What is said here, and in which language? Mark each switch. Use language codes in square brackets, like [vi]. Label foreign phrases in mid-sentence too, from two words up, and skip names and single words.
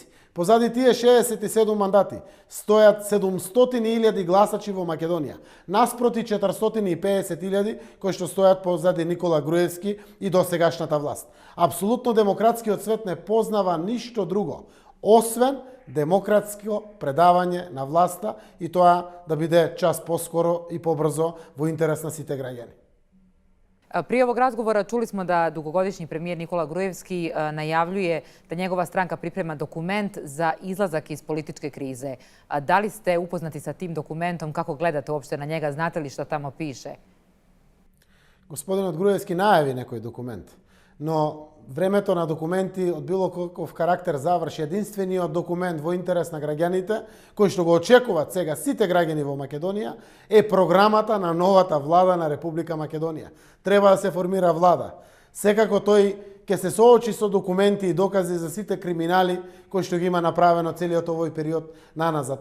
[mk] Позади тие 67 мандати стојат 700.000 гласачи во Македонија, наспроти 450.000 кои што стојат позади Никола Груевски и досегашната власт. Апсолутно демократскиот свет не познава ништо друго, освен демократско предавање на власта и тоа да биде час поскоро и побрзо во интерес на сите граѓани. [bs] Prije ovog razgovora čuli smo da dugogodišnji premijer Nikola Grujevski najavljuje da njegova stranka priprema dokument za izlazak iz političke krize. Da li ste upoznati sa tim dokumentom? Kako gledate uopšte na njega? Znate li što tamo piše? [mk] Gospodinot Груевски најави некој документ, но времето на документи од било каков карактер заврши. Единствениот документ во интерес на граѓаните, кој што го очекуваат сега сите граѓани во Македонија, е програмата на новата влада на Република Македонија. Треба да се формира влада. Секако тој ќе се соочи со документи и докази за сите криминали кои што ги има направено целиот овој период наназад.